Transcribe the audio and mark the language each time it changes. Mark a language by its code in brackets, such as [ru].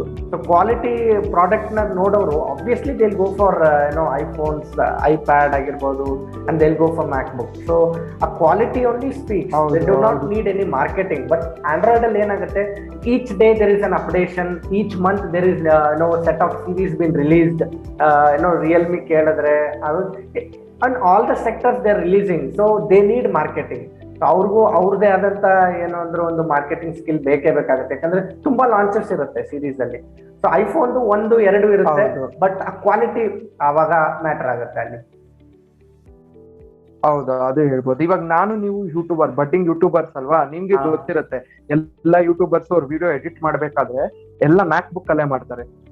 [en] so quality product [kn] ನ ನೋಡೋರು [en] obviously they go for iPhones, iPad [kn] ಆಗಿರ್ಬೋದು, [en] And they go for MacBook. So ಆ quality only speaks, they do not need any marketing. But Android [kn] ಅಲ್ಲಿ ಏನಾಗುತ್ತೆ, [en] Each day there is an updation, each month there is set of series bin released. [kn] Realme ಕೇಳಿದ್ರೆ ಅದು [en] and all the sectors they are releasing, so they need marketing. [kn] So ಅವ್ರದೇ ಆದಂತ ಏನೋ ಅಂದ್ರೆ ಒಂದು marketing skill ಬೇಕೇ ಬೇಕಾಗುತ್ತೆ, ಯಾಕಂದ್ರೆ ತುಂಬಾ ಲಾಂಚಸ್ ಇರುತ್ತೆ ಸೀರೀಸ್ ಅಲ್ಲಿ. ಸೊ ಐಫೋನ್ 1, 2 ಇರುತ್ತೆ, ಬಟ್ ಆ ಕ್ವಾಲಿಟಿ ಆವಾಗ ಮ್ಯಾಟರ್ ಆಗುತ್ತೆ ಅಲ್ಲಿ. ಹೌದಾ, ಅದೇ ಹೇಳ್ಬೋದು. ಇವಾಗ ನಾನು ನೀವು ಯೂಟ್ಯೂಬರ್, ಬಡ್ಡಿಂಗ್ ಯೂಟ್ಯೂಬರ್ಸ್ ಅಲ್ವಾ, ನಿಮ್ಗೆ ಗೊತ್ತಿರುತ್ತೆ ಎಲ್ಲ ಯೂಟ್ಯೂಬರ್ಸ್ ಅವ್ರ ವಿಡಿಯೋ ಎಡಿಟ್ ಮಾಡ್ಬೇಕಾದ್ರೆ ಎಲ್ಲ ಮ್ಯಾಕ್ ಬುಕ್ ಅಲ್ಲೇ ಮಾಡ್ತಾರೆ.